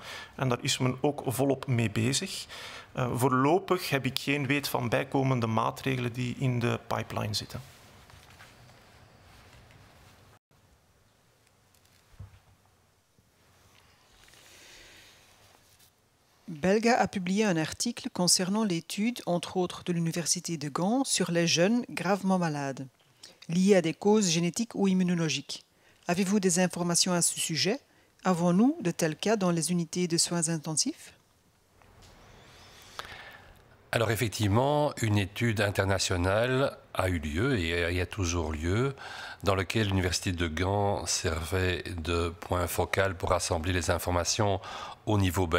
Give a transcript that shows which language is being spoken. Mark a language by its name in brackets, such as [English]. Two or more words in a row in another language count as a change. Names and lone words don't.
[Dutch] En daar is men ook volop mee bezig. Voorlopig heb ik geen weet van bijkomende maatregelen die in de pipeline zitten. [French] Belga a publié un article concernant l'étude, entre autres de l'Université de Gand, sur les jeunes gravement malades, liés à des causes génétiques ou immunologiques. Avez-vous des informations à ce sujet? Avons-nous de tels cas dans les unités de soins intensifs? Alors effectivement, une étude internationale a eu lieu et y a toujours lieu, dans lequel l'Université de Gand servait de point focal pour rassembler les informations au niveau belge.